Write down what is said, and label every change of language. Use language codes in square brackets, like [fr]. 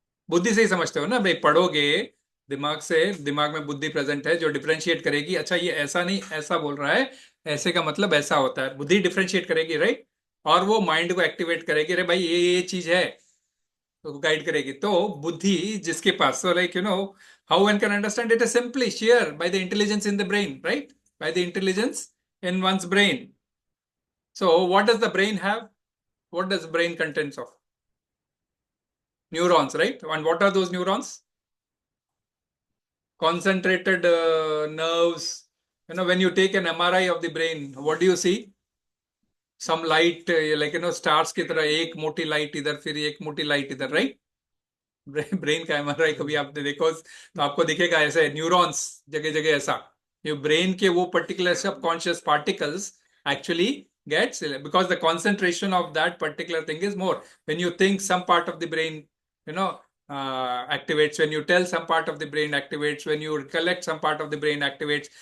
[hi] बुद्धि से ही समझते हो ना भाई, पढ़ोगे दिमाग से, दिमाग में बुद्धि प्रेजेंट है जो डिफरेंशिएट करेगी, अच्छा ये ऐसा नहीं ऐसा बोल रहा है, ऐसे का मतलब ऐसा होता है, बुद्धि डिफरेंशिएट करेगी, राइट। और वो माइंड को एक्टिवेट करेगी, अरे भाई ये चीज है, तो गाइड करेगी। तो बुद्धि जिसके पास, [en] so like how one can understand it is simply sheer by the intelligence in the brain, right? By the intelligence in one's brain. So what does the brain have? What does the brain contains of? Neurons, right? And what are those neurons? Concentrated nerves. When you take an MRI of the brain, what do you see? Some light, like stars [hi] की तरह, एक मोटी light इधर, फिर एक मोटी light इधर, right. Brain का एमआरआई कभी आपने देखो तो आपको दिखेगा ऐसे न्यूरॉन्स जगह जगह ऐसा। [en] ये ब्रेन के वो particular subconscious particles actually gets, because the concentration of that particular thing is more. When you think, some part of the brain activates. When you tell, some part of the brain activates. When you recollect, some part of the brain activates.